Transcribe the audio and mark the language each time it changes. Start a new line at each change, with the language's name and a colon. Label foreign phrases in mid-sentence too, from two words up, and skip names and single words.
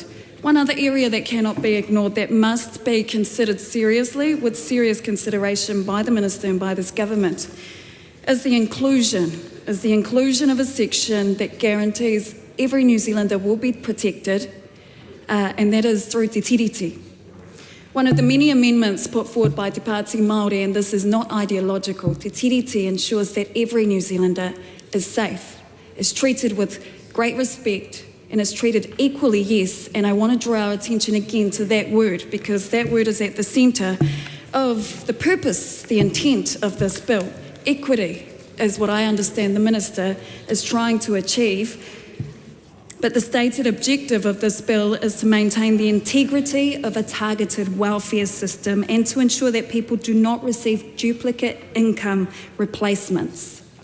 English: One other area that cannot be ignored, that must be considered seriously, with serious consideration by the Minister and by this government, is the inclusion of a section that guarantees every New Zealander will be protected, and that is through
Māori: te tiriti.
English: One of the many amendments put forward by Te Pāti Māori, and this is not ideological,
Māori: te tiriti
English: ensures that every New Zealander is safe, is treated with great respect, and is treated equally, yes, and I want to draw our attention again to that word, because that word is at the centre of the purpose, the intent of this bill. Equity is what I understand the Minister is trying to achieve, but the stated objective of this bill is to maintain the integrity of a targeted welfare system and to ensure that people do not receive duplicate income replacements.